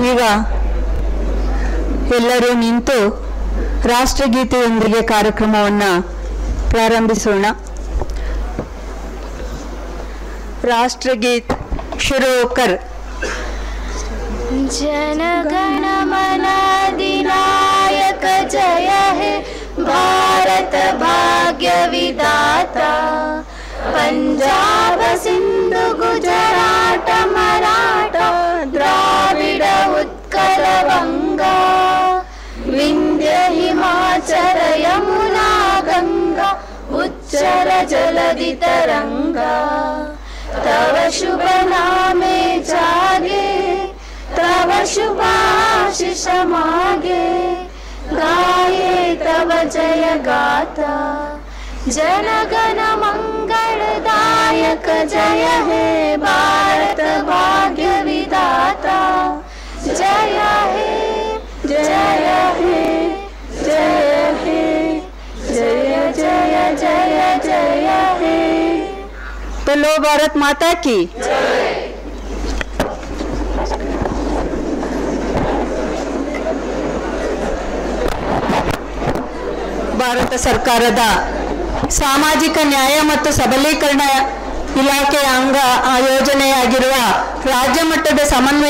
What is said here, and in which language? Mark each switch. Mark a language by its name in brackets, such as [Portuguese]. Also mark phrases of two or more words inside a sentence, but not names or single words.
[Kannada] ಎಲ್ಲರೂ ನಿಂತು ರಾಷ್ಟ್ರಗೀತೆಯೊಂದಿಗೆ ಕಾರ್ಯಕ್ರಮವನ್ನು ಪ್ರಾರಂಭಿಸೋಣ. [Hindi] राष्ट्रगीत शुरू कर. [Bangla] জনগণ মন অধিনায়ক জয় হে ভারত ভাগ্য বিধাতা, পঞ্জাব সিন্ধু গুজরাট মরাঠা দ্রাবিড় উৎকল বঙ্গ, বিন্ধ্য হিমাচল যমুনা গঙ্গা উচ্ছল জলধি তরঙ্গ, তব শুভ নামে জাগে তব শুভাশিষ মাগে, গাহে তব জয় গাথা, জনগণ মঙ্গলদায়ক জয় হে ভারত ভাগ্য বিধাতা, জয় হে জয় হে জয় হে জয় জয় জয় জয় হে. [Hindi] बोलो भारत माता की. [Kannada] ಭಾರತ ಸರ್ಕಾರದ ಸಾಮಾಜಿಕ ನ್ಯಾಯ ಮತ್ತು ಸಬಲೀಕರಣ ಇಲಾಖೆಯ ಯೋಜನೆಯಾಗಿರುವ ರಾಜ್ಯ ಮಟ್ಟದ ಸಮನ್ವಯ